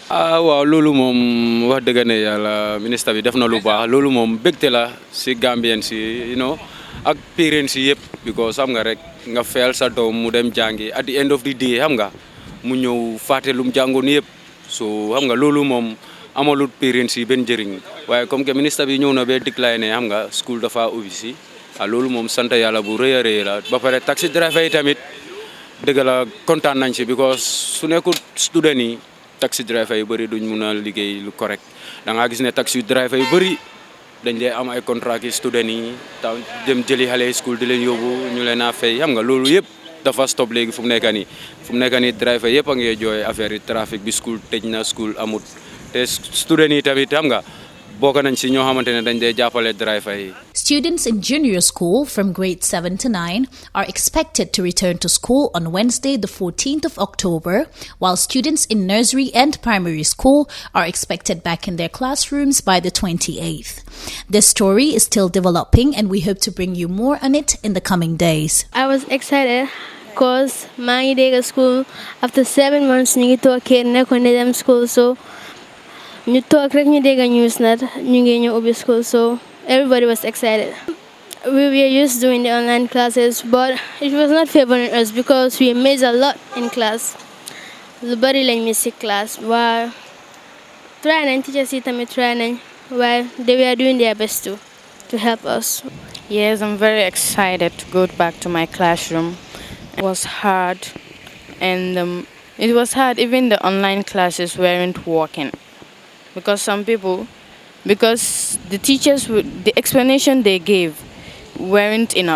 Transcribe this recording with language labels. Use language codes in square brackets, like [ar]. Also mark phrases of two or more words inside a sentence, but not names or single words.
[wo] waaw loolu moom wax dëgg ne yàlla ministre bi def na lu baax loolu moom bégte la si Gambien si ak parents si yëpp because xam nga rek nga feel sa doom mu dem jàngi [en] at the end of the day [wo] xam nga mu ñëw fàtte lu mu jàngoon yëpp so xam nga loolu moom amalut parents yi benn njëriñ waaye [fr] comme que [wo] ministre bi ñëw na ba décliné xam nga school dafa ubbi si loolu moom sant yàlla bu rëy a rëy la ba pare [en] taxi driver [wo] yi tamit dëgg la kontaan nañ si because su nekkul student yi [en] taxi driver [wo] yu bëri duñ mun a liggéey lu correct da ngaa gis ne [en] taxi driver [wo] yu bëri dañ dee am ay contrat ki student yi taw dem jëli xale school di leen yóbbu ñu leen a fay xam nga loolu yëpp dafa stop léegi fu mu nekk nii driver yëpp a ngi jooy affaire yi trafic bi school tëj na school amut te student yi tamit xam nga bokk nañ si ñoo xamante ne dañ dee jàppale driver yi. [en] Students in junior school from grade 7 to 9 are expected to return to school on Wednesday, the 14th of October, while students in nursery and primary school are expected back in their classrooms by the 28th. This story is still developing, and we hope to bring you more on it in the coming days. I was excited because my day at school after 7 months, I to school, so [wo] ñu tok rek ñu dégg news nat ñu ngi ñëw ubbi school, [en] so everybody was excited. We were used to doing the online classes, but it was not favoring us because we missed a lot in class. [wo] Lu bari lañ miss ci class, while try nañ teachers yi tamit try nañ, [en] while they were doing their best to help us. Yes, I'm very excited to go back to my classroom. It was hard, and it was hard. Even the online classes weren't working. Because the teachers, the explanation they gave weren't enough.